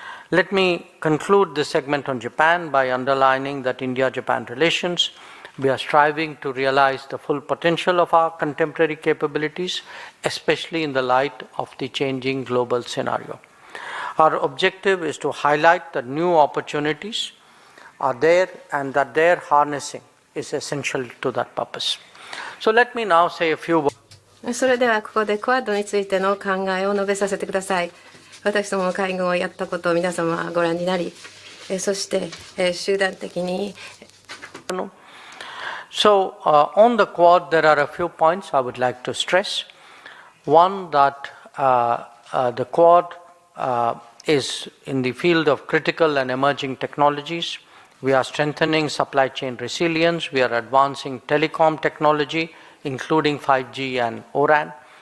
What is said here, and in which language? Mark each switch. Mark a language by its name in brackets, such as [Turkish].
[English] Let me conclude this segment on Japan by underlining that India-Japan relations, we are striving to realize the full potential of our contemporary capabilities, especially in the light of the changing global scenario. Our objective is to highlight that new opportunities are there and that their harnessing is essential to that purpose. So let me now say a few words. [Japanese] それではここでクアッドについての考えを述べさせてください。私どもの会合をやったことを皆様はご覧になり、そして集団的に [English] So on the Quad, there are a few points I would like to stress. One, that the Quad is in the field of critical and emerging technologies. We are strengthening supply chain resilience. We are advancing telecom technology, including 5G and O-RAN.